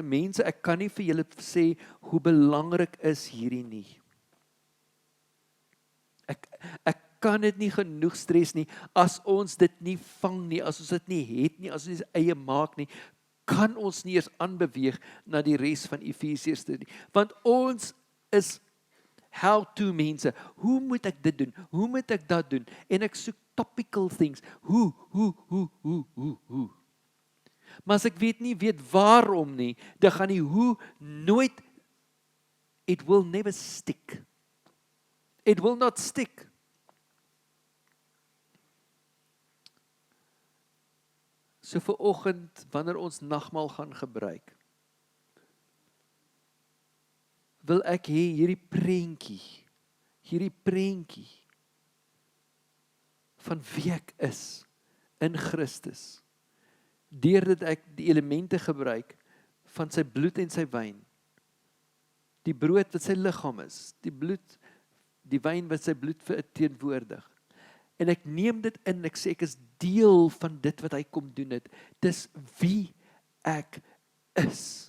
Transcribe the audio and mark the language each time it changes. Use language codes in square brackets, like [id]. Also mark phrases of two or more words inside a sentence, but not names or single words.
[af] Mense, ek kan nie vir julle sê hoe belangrik is hierdie nie. Ek kan dit nie genoeg stres nie. As ons dit nie vang nie, as ons dit nie het nie, as ons dit eie maak nie, kan ons nie eers aanbeweeg na die res van Efesiërs toe nie. Want ons is how-to mense. Hoe moet ek dit doen? Hoe moet ek dat doen? En ek soek [en] topical things. [af] Hoe. Maar as ek weet waarom nie, dan gaan die hoe nooit, [en] it will never stick. It will not stick. [af] So vir oggend, wanneer ons nagmaal gaan gebruik, wil ek hê hierdie prentjie van wie ek is in Christus, deurdat ek die elemente gebruik van sy bloed en sy wyn, die brood wat sy liggaam is, die wyn wat sy bloed verteenwoordig, en ek neem dit in, ek sê ek is deel van dit wat hy kom doen het, dis wie ek is.